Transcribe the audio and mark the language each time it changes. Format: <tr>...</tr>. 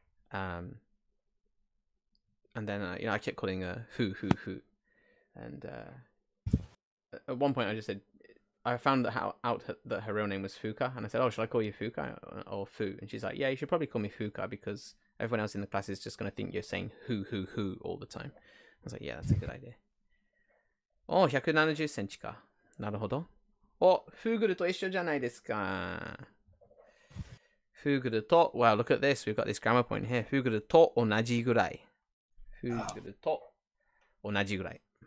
<en>And then I kept calling her Fu, and at one point I just said I found out that her real name was Fuka, and I said, "Oh, should I call you Fuka or Fu?" And she's like, "Yeah, you should probably call me Fuka because everyone else in the class is just gonna think you're saying who all the time." I was like, "Yeah, that's a good idea."</en> <ja>お、170センチか。なるほど。お、フーグルと一緒じゃないですか。フーグルと、</ja> <en>wow, look at this. We've got this grammar point here.</en> <ja>フーグルと同じぐらい。フーグルと同じぐらい。</ja>